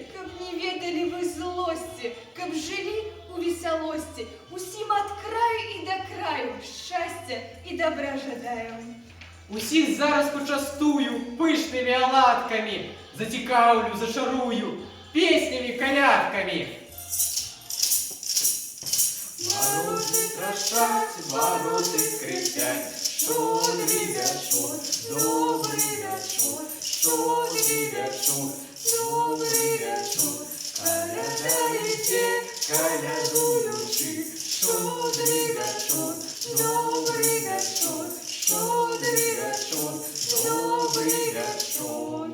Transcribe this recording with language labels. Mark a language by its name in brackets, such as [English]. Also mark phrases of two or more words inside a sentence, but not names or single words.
[Belarusian] Каб не ведалі вы злосці, каб жылі у весялосці, усім ад краю і да краю шчасця і добра жадаем. Усіх зараз пачастую пышнымі аладкамі, зацікаўлю, зачарую песнямі, калядкамі. [Ukrainian] Морози страшать, морози скрипять, щодрий вечір, добрий вечір, щодрий вечір, добрий вечір. Калядайте, калядуючи, щодрий вечір, добрий вечір, щодрий вечір, добрий вечір.